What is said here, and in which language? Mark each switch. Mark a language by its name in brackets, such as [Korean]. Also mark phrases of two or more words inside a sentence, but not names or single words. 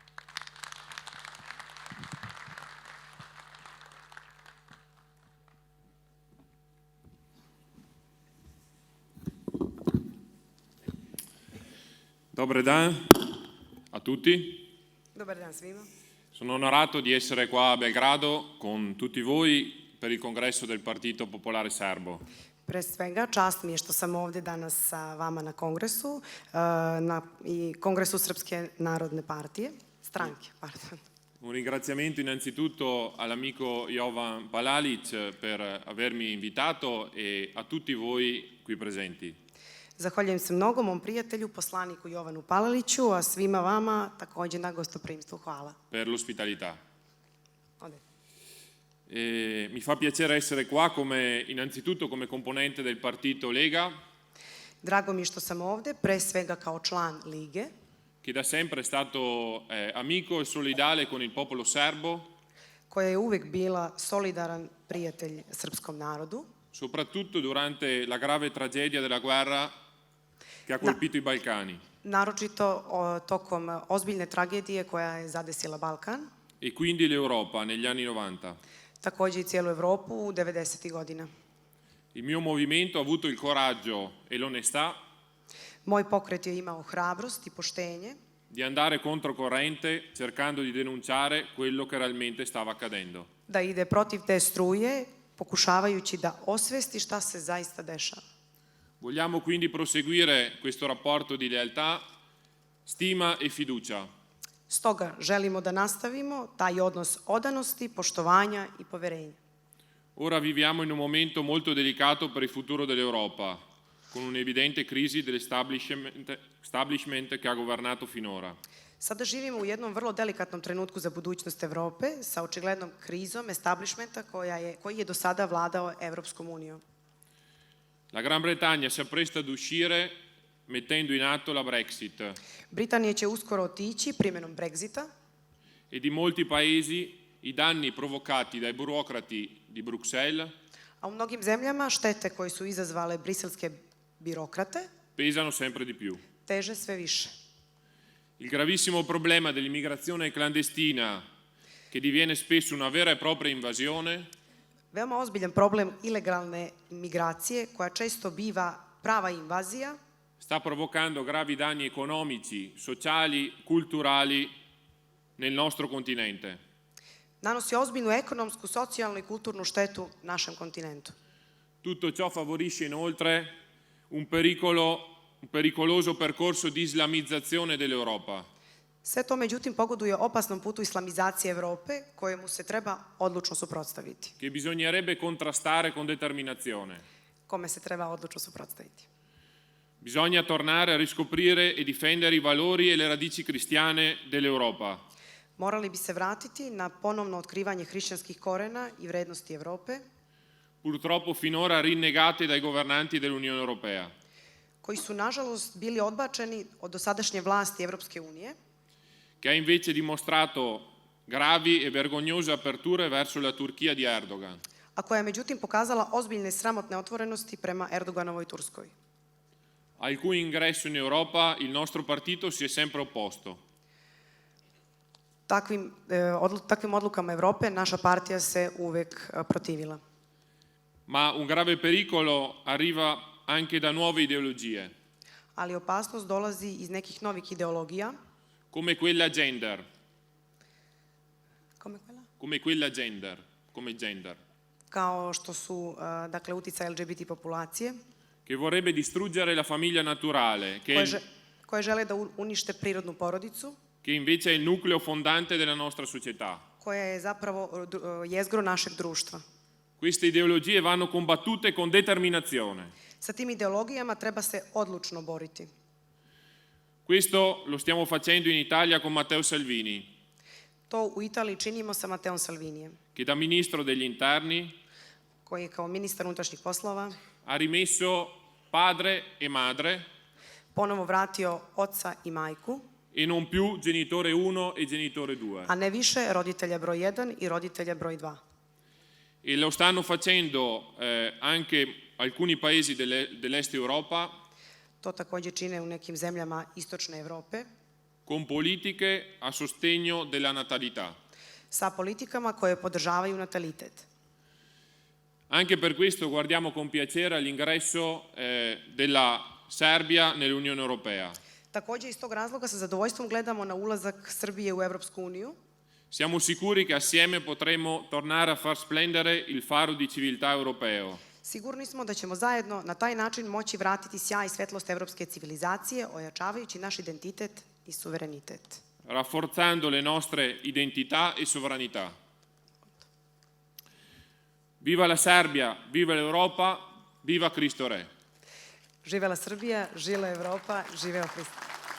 [Serbian] Dobar dan [Italian] a tutti. [Serbian] Dobar dan svima. [Italian] Sono onorato di essere qua a Belgrado con tutti voi per il congresso del Partito Popolare Serbo. [Serbian] Pre svega, čast mi je što sam ovdje danas sa vama na kongresu, i kongresu Srpske narodne partije, stranke, pardon. [Italian] Un ringraziamento innanzitutto all'amico Jovan Palalic per avermi invitato e a tutti voi qui presenti. [Serbian] Zahvaljujem se mnogo mom prijatelju, poslaniku Jovanu Palaliću, a svima vama također na gostoprimstvu. Hvala. [Italian] Per l'ospitalità. Ode. Mi fa piacere essere qua innanzitutto come componente del partito Lega. [Serbian] Drago mi je što sam ovdje, pre svega kao član Lige, [Italian] che da sempre è stato amico e solidale con il popolo serbo, [Serbian] koja je uvijek bila solidaran prijatelj srpskom narodu, [Italian] soprattutto durante la grave tragedia della guerra che ha colpito i Balcani. [Serbian] Naročito tokom ozbiljne tragedije koja je zadesila Balkan. [Italian] E quindi l'Europa negli anni 90. [Serbian] Također i cijelu Evropu u 90. godina. [Italian] Il mio movimento ha avuto il coraggio e l'onestà [Serbian] Moj pokret je imao hrabrost i poštenje [Italian] di andare controcorrente cercando di denunciare quello che realmente stava accadendo. [Serbian] da ide protiv te struje, pokušavajući da osvesti šta se zaista dešava. [Italian] Vogliamo quindi proseguire questo rapporto di lealtà, stima e fiducia. [Serbian] Stoga želimo da nastavimo taj odnos odanosti, poštovanja i poverenja. [Italian] Ora viviamo in un momento molto delicato per il futuro dell'Europa, con un'evidente crisi dell'establishment che ha governato finora. [Serbian] Sada živimo u jednom vrlo delikatnom trenutku za budućnost Evrope sa očiglednom krizom establishmenta koji je do sada vladao Evropskom unijom. [Italian] La Gran Bretagna si appresta ad uscire mettendo in atto la Brexit. [Serbian] Britanija će uskoro otići primjenom Brexita. [Italian] E di molti paesi i danni provocati dai burocrati di Bruxelles [Serbian] A u mnogim zemljama štete koje su izazvale briselske birokrate [Italian] pesano sempre di più. [Serbian] teže sve više. [Italian] Il gravissimo problema dell'immigrazione clandestina, che diviene spesso una vera e propria invasione, [Serbian] Veoma ozbiljan problem ilegalne migracije koja često biva prava invazija, [Italian] sta provocando gravi danni economici, sociali, culturali nel nostro continente. [Serbian] nanosi ozbiljnu ekonomsku, socijalnu i kulturnu štetu našem kontinentu. [Italian] Tutto ciò favorisce inoltre un pericoloso percorso di islamizzazione dell'Europa. [Serbian] Sve to međutim pogoduje opasnom putu islamizacije Evrope kojemu se treba odlučno suprotstaviti. [Italian] Che bisognerebbe contrastare con determinazione. [Serbian] Kome se treba odlučno suprotstaviti. [Italian] Bisogna tornare a riscoprire e difendere i valori e le radici cristiane dell'Europa. [Serbian] Morali bi se vratiti na ponovno otkrivanje hrišćanskih korena i vrednosti Evrope, [Italian] Purtroppo finora rinnegate dai governanti dell'Unione Europea. [Serbian] koji su nažalost bili odbačeni od dosadašnje vlasti Evropske unije, [Italian] Che ha invece dimostrato gravi e vergognose aperture verso la Turchia di Erdogan. [Serbian] a koja je međutim pokazala ozbiljne sramotne otvorenosti prema Erdoganovoj Turskoj. [Italian] Al cui ingresso in Europa il nostro partito si è sempre opposto. [Serbian] Takvim odlukama Evrope naša partija se uvek protivila. [Italian] Ma un grave pericolo arriva anche da nuove ideologie, [Serbian] Ali opasnost dolazi iz nekih novih ideologija, [Italian] come quella gender, come gender, [Serbian] kao što su dakle, uticaj LGBT populacije, [Italian] che vorrebbe distruggere la famiglia naturale, [Serbian] koje žele da unište prirodnu porodicu, [Italian] che invece è il nucleo fondante della nostra società. [Serbian] koja je zapravo jezgro našeg društva. [Italian] Queste ideologie vanno combattute con determinazione. [Serbian] Sa tim ideologijama treba se odlučno boriti. [Italian] Questo lo stiamo facendo in Italia con Matteo Salvini. [Serbian] To u Italiji činimo sa Mateom Salvinijem, [Italian] che da ministro degli interni [Serbian] koji je kao ministar unutrašnjih poslova [Italian] ha rimesso padre e madre [Serbian] ponovo vratio oca i majku, [Italian] e non più genitore 1 e genitore 2. [Serbian] a ne više roditelja broj 1 i roditelja broj 2. [Italian] E lo stanno facendo anche alcuni paesi dell'est Europa [Serbian] To također čine u nekim zemljama istočne Europe [Italian] con politiche a sostegno della natalità. [Serbian] sa politikama koje podržavaju natalitet. [Italian] Anche per questo guardiamo con piacere all'ingresso della Serbia nell'Unione Europea. [Serbian] Također iz tog razloga sa zadovoljstvom gledamo na ulazak Srbije u Europsku uniju. [Italian] Siamo sicuri che assieme potremo tornare a far splendere il faro di civiltà europeo, [Serbian] Sigurni smo da ćemo zajedno na taj način moći vratiti sjaj i svetlost evropske civilizacije, ojačavajući naš identitet i suverenitet. [Italian] rafforzando le nostre identità e sovranità. Viva la Serbia, viva l'Europa, viva Cristo Re. [Serbian] Živela Srbija, živela Evropa, živeo Hrist.